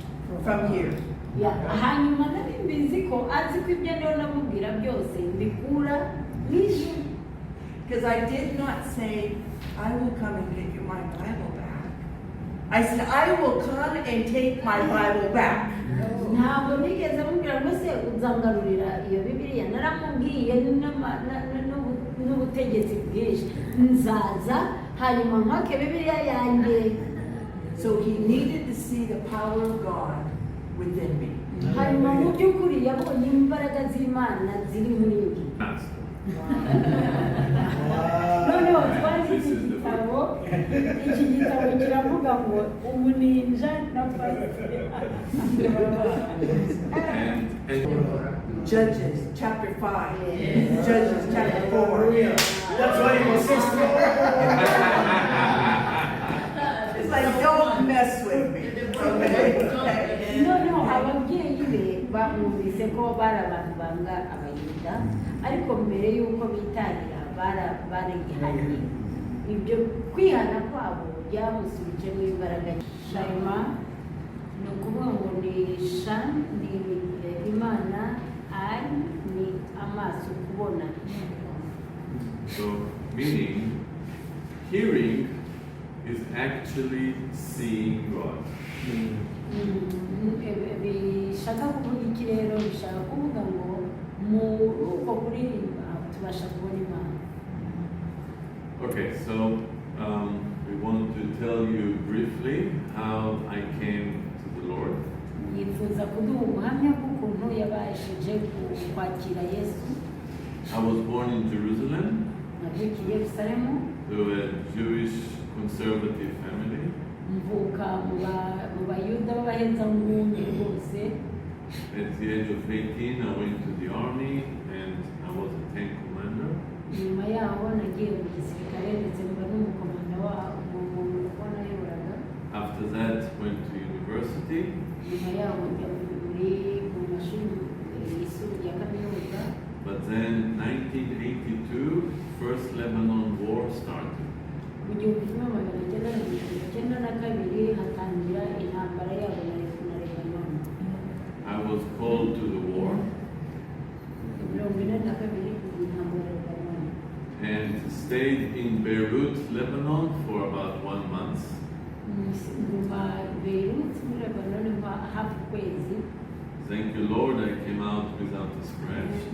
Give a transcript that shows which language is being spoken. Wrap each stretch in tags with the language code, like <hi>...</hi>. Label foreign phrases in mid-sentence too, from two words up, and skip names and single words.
<en>from here.</en> <rw>hanyuma nari mbizi ko azi ko ibyo niyo namubwira byose mbikura n'ijuru.</rw> <en>Because I did not say, I will come and get you my Bible back. I said, I will come and take my Bible back.</en> <rw>Ntabwo nigeze mubwira ngo se uzangarurira iyo Bibiliya. Naramubwiye n'ubutegetsi bwinshi nzaza hanyuma mpake Bibiliya yanjye.</rw> <en>So he needed to see the power of God within me.</en> <rw>Hanyuma mu by'ukuri yabonye imbaraga z'Imana ziri muri yo. Noneho twanditse iki gitabo kiravuga ngo umuninja na pasiteri.</rw> <en>Judges chapter 5. Judges chapter 4. That's why he was so strong. It's like, don't mess with me. Okay?</en> <rw>No, ababyeyi be bamwumvise ko bari abantu banga abayuda, ariko mbere y'uko bitangira barigihanye. Ibyo kwihana kwabo byamusubijemo imbaraga. Shayima ni ukuvuga ngo ni shan, ni Imana, ay ni amaso kubona.</rw> <en>So, meaning, hearing is actually seeing God.</en> <rw>Bishaka kuvuga iki rero? Bishaka kuvuga ngo mu uko kuririmba tubasha kubona Imana.</rw> <en>Okay, so we want to tell you briefly how I came to the Lord.</en> <rw>Yifuza kuduha ubuhamya bw'ukuntu yabashije kwakira Yesu.</rw> <en>I was born in Jerusalem</en> <rw>Navukiye Yerusalemu,</rw> <en>to a Jewish conservative family.</en> <rw>mvuka mu Bayuda b'abahezanguni rwose.</rw> <en>At the age of 18, I went to the army and I was a tank commander.</en> <rw>Nyuma yaho nagiye mu gisirikare ndetse mba n'umukomanda w'umuntu nayoboraga.</rw> <en>After that, went to university.</en> <rw>Nyuma yaho njya mu mashuri yisumbuye ya kaminuza.</rw> <en>But then 1982, first Lebanon war started.</en> <rw>Mu 1992 hatangira intambara yabo na Lebanon.</rw> <en>I was called to the war and stayed in Beirut, Lebanon for about 1 month. Thank you, Lord, I came out without a scratch.</en>